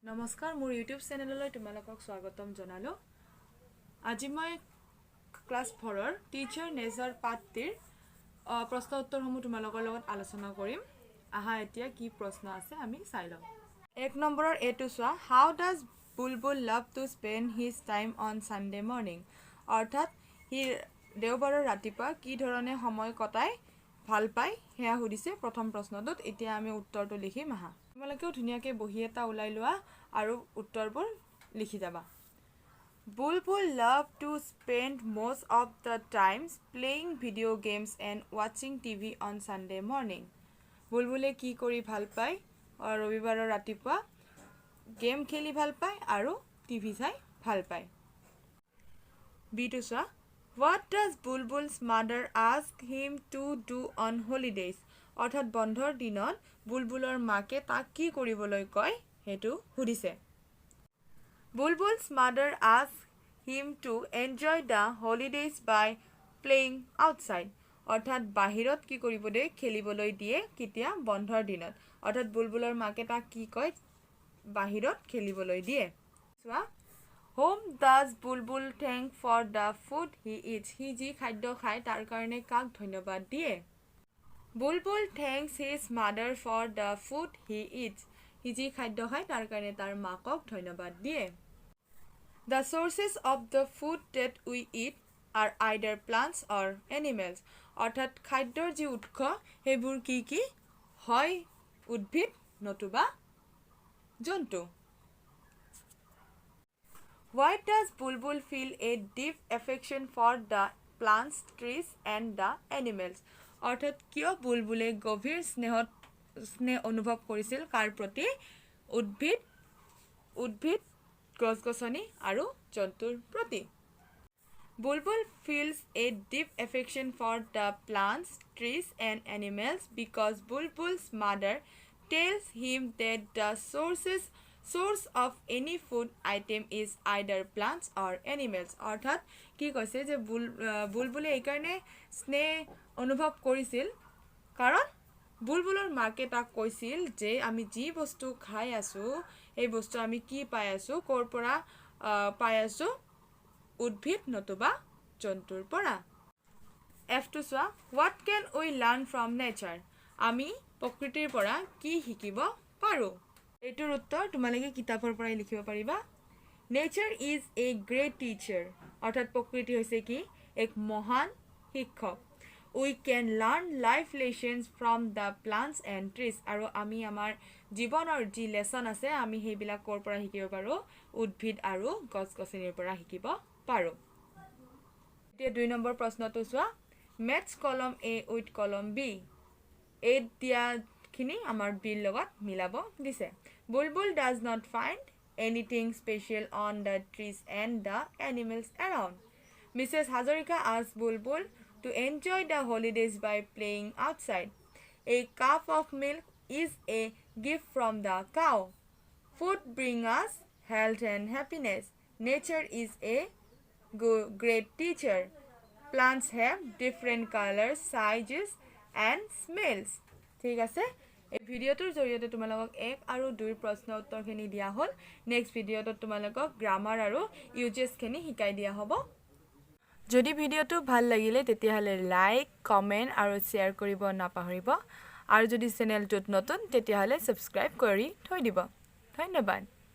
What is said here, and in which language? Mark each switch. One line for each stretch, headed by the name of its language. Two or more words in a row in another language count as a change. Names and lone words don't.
Assamese: নমস্কাৰ মোৰ ইউটিউব চেনেললৈ তোমালোকক স্বাগতম জনালো আজি মই ক্লাস 4 ৰ টিচাৰ নেচাৰ পাঠটিৰ প্ৰশ্ন উত্তৰসমূহ তোমালোকৰ লগত আলোচনা কৰিম আহা এতিয়া কি প্ৰশ্ন আছে আমি চাই লওঁ এক নম্বৰৰ এটো চোৱা
English: How does Bulbul love to spend his time on Sunday morning
Assamese: অৰ্থাৎ হি দেওবাৰৰ ৰাতিপুৱা কি ধৰণে সময় কটাই ভাল পায় হেয়া সুধিছে প্ৰথম প্ৰশ্নটোত এতিয়া আমি উত্তৰটো লিখিম আহা তোমালোকেও ধুনিয়াকৈ বহি এটা উলাই লোৱা আৰু উত্তৰবোৰ লিখি যাবা
English: Bulbul love to spend most of the times playing video games and watching TV on Sunday morning.
Assamese: বুলবুলে কি কৰি ভাল পায় ৰবিবাৰৰ ৰাতিপুৱা গেম খেলি ভাল পায় আৰু টিভি চাই ভাল পায় বিটুসা
English: What does Bulbul's mother ask him to do on holidays?
Assamese: অৰ্থাৎ বন্ধৰ দিনত বুলবুলৰ মাকে তাক কি কৰিবলৈ কয় হেতু সুধিছে
English: Bulbul's mother asked him to enjoy the holidays by playing outside.
Assamese: অৰ্থাৎ বাহিৰত কি কৰিবলৈ খেলিবলৈ দিয়ে কিতিয়া বন্ধৰ দিনত অৰ্থাৎ বুলবুলৰ মাকে তাক কি কয় বাহিৰত খেলিবলৈ দিয়ে চোৱা
English: Whom does Bulbul thank for the food he eats?
Assamese: হি যি খাদ্য খায় তাৰ কাৰণে কাক ধন্যবাদ দিয়ে
English: Bulbul thanks his mother for the food he eats.
Assamese: হি যি খাদ্য খায় তাৰ কাৰণে তাৰ মাকক ধন্যবাদ দিয়ে
English: The sources of the food that we eat are either plants or animals.
Assamese: অৰ্থাৎ খাদ্যৰ যি উৎস হেবোৰ কি হয় উদ্ভিদ নতুবা জন্তু
English: Why does Bulbul feel a deep affection for the plants, trees and the animals?
Assamese: অৰ্থাৎ কিয় বুলবুলে গভীৰ স্নেহ অনুভৱ কৰিছিল কাৰ প্ৰতি উদ্ভিদ গছ-গছনি আৰু জন্তুৰ প্ৰতি
English: Bulbul feels a deep affection for the plants, trees and animals because Bulbul's mother tells him that the source of any food item is either plants or animals.
Assamese: অৰ্থাৎ কি কৈছে যে বুলবুলে এই কাৰণে স্নেহ অনুভৱ কৰিছিল কাৰণ বুলবুলৰ মাকে তাক কৈছিল যে আমি যি বস্তু খাই আছো এই বস্তু আমি কি পাই আছো কৰ পৰা পাই আছো উদ্ভিদ নতুবা জন্তুৰ পৰা F2 চোৱা
English: What can we learn from nature?
Assamese: আমি প্ৰকৃতিৰ পৰা কি শিকিব পাৰো এটোৰ উত্তৰ তোমালোকে কিতাপৰ পৰাই লিখিব পাৰিবা
English: Nature is a great teacher.
Assamese: অৰ্থাৎ প্ৰকৃতি হৈছে কি এক মহান শিক্ষক
English: We can learn life lessons from the plants and trees.
Assamese: আৰু আমি আমাৰ জীৱনৰ যি লেসন আছে আমি হেবিলাক কৰ পৰা শিকিব পাৰো উদ্ভিদ আৰু গছ-গছনিৰ পৰা শিকিব পাৰো এতিয়া 2 নম্বৰ প্ৰশ্নটো চোৱা
English: Match column A with column B.
Assamese: A দিয়া খিনি আমাৰ B লগত মিলাব দিছে
English: Bulbul does not find anything special on the trees and the animals around. Mrs. Hazarika asked Bulbul to enjoy the holidays by playing outside. A cup of milk is a gift from the cow. Food brings us health and happiness. Nature is a great teacher. Plants have different colors, sizes and smells.
Assamese: ঠিক আছে এই ভিডিওটোৰ জৰিয়তে তোমালোকক 1 আৰু 2 প্ৰশ্ন উত্তৰখিনি দিয়া হ'ল নেক্সট ভিডিওটো তোমালোকক গ্ৰামাৰ আৰু ইউজেছ খিনি শিকাই দিয়া হ'ব যদি ভিডিওটো ভাল লাগিলে তেতিয়াহলে লাইক কমেন্ট আৰু শেয়াৰ কৰিব নাপাহৰিব আৰু যদি চেনেলটোত নতুন তেতিয়াহলে সাবস্ক্ৰাইব কৰি থৈ দিব ধন্যবাদ